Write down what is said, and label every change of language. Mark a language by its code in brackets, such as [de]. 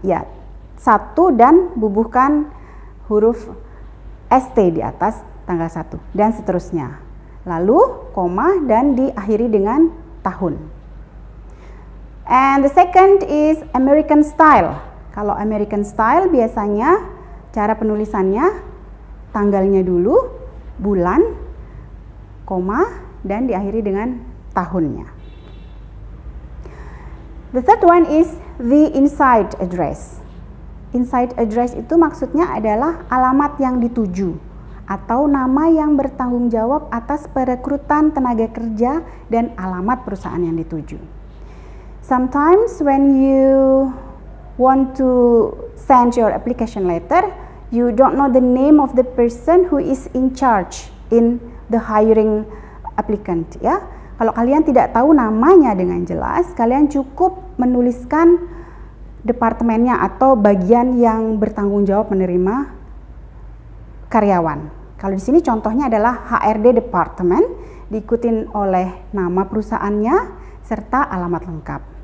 [id] Ya, 1 dan bubuhkan huruf ST di atas tanggal 1 dan seterusnya. Lalu koma dan diakhiri dengan tahun. [en] And the second is American style. [id] Kalau American style biasanya cara penulisannya tanggalnya dulu, bulan, koma, dan diakhiri dengan tahunnya. [en] The third one is the inside address. [id] Inside address itu maksudnya adalah alamat yang dituju atau nama yang bertanggung jawab atas perekrutan tenaga kerja dan alamat perusahaan yang dituju. [en] Sometimes when you want to send your application letter, you don't know the name of the person who is in charge in the hiring applicant ya. [id] Kalau kalian tidak tahu namanya dengan jelas, kalian cukup menuliskan departemennya atau bagian yang bertanggung jawab menerima karyawan. Kalau di sini contohnya adalah HRD department, diikutin oleh nama perusahaannya serta alamat lengkap.